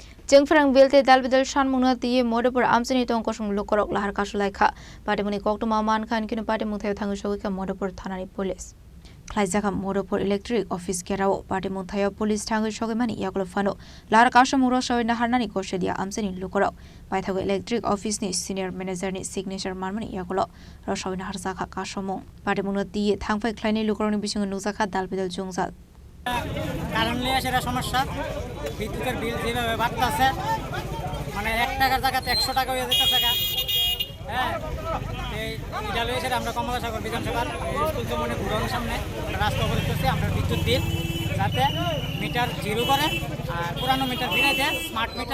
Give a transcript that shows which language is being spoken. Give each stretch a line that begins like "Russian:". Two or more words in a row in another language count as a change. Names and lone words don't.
Kok Borok: Jengfrang bilte dalbidal shan muna tiye modapur amsini tong kosong lokorok lahar kasulaika patemuni koktuma man khan kinu patemung thayo thangu shogika modapur thanani police Klaizaka Modapur
English: Electric Office
Kok Borok: Kerao patemung thayo police thangu shogimani yakolo fano lahar kashamuro shawina harnani koshedia amsini lokorok paithago electric office ni
English: senior manager
Kok Borok: ni signature marmani yakolo rashawina harsaka kashamung patemung tiye thangfai khlaini lokoroni bisingo nuzaka dalbidal jungzal
Bangla: কারণ নিয়ে সেটা সমস্যা বিদ্যুতের বিল যেভাবে বাড়তেছে মানে 1 টাকার জায়গাতে 100 টাকা হয়ে যেতেছে হ্যাঁ এটা লয়ে সেটা আমরা কমলাসাগর বিধানসভার স্কুল চৌমনি ঘুরানোর সামনে রাস্তা অবরোধ করছি আমরা বিদ্যুৎ বিল যাতে
English: meter zero
Bangla: করে আর পুরানো মিটার দিনে যে
English: smart meter